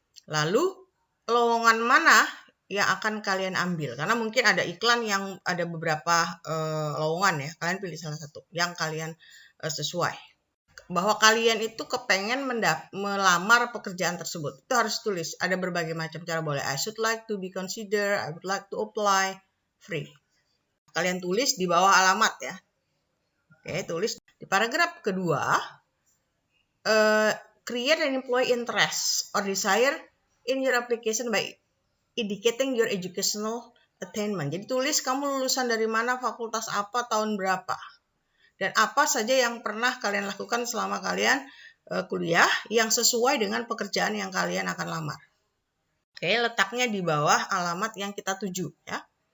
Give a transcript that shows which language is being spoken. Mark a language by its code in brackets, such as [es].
[id] Lalu lowongan mana yang akan kalian ambil? Karena mungkin ada iklan yang ada beberapa lowongan ya. Kalian pilih salah satu yang kalian sesuai. Bahwa kalian itu kepengen melamar pekerjaan tersebut. Itu harus tulis. Ada berbagai macam cara boleh. [en] I should like to be considered. I would like to apply. Free. [id] Kalian tulis di bawah alamat ya. Oke, tulis. Di paragraf kedua, [en] create an employee interest or desire in your application by indicating your educational attainment. [id] Jadi tulis kamu lulusan dari mana, fakultas apa, tahun berapa. Dan apa saja yang pernah kalian lakukan selama kalian kuliah yang sesuai dengan pekerjaan yang kalian akan lamar. Oke, letaknya di bawah alamat yang kita tuju ya.